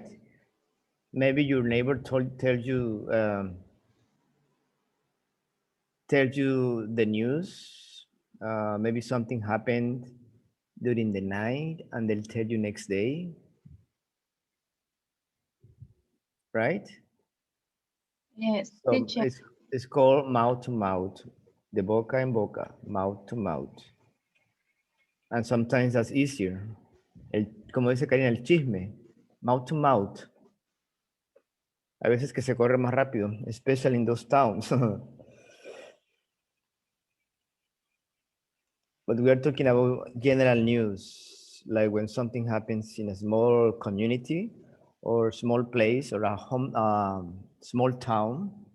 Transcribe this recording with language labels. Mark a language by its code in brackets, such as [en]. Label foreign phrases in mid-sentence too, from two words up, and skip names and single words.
[en] Maybe your neighbor tells you the news. Maybe something happened during the night, and they'll tell you next day. right? Yes, So teacher. it's called mouth to mouth, [es] de boca en boca, [en] mouth to mouth. And sometimes that's easier. [es] Como dice Karina, el chisme, [en] mouth to mouth. [es] A veces que se corre más rápido, [en] especially in those towns. But we are talking about general news, like when something happens in a small community or small place or a small town.